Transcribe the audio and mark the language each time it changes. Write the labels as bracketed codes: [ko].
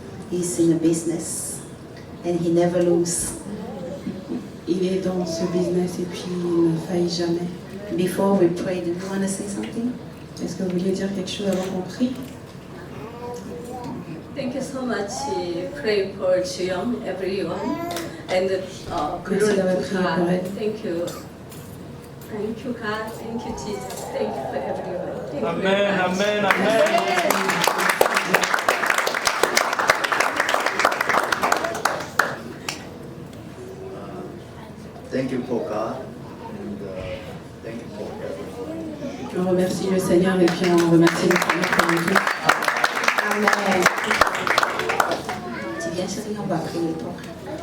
[en] He's in a business and he never loses. [fr] Il est dans ce business et puis il ne faillit jamais. [en] Before we pray, do you want to say something? [fr] Est-ce que vous vouliez dire quelque chose avant qu'on prie? [en] Thank you so much. Pray for Chuyong, everyone, and [fr] Merci d'avoir prié pour elle. [en] Thank you. Thank you, God. Thank you, Jesus. Thank you for everyone. Thank you very Amen, much. amen, amen. Thank you for God and thank you for everyone. [fr] On remercie le Seigneur et puis on remercie le Seigneur pour nous tous. [en] Amen. [fr] Tu viens, chérie, on va prier pour elle.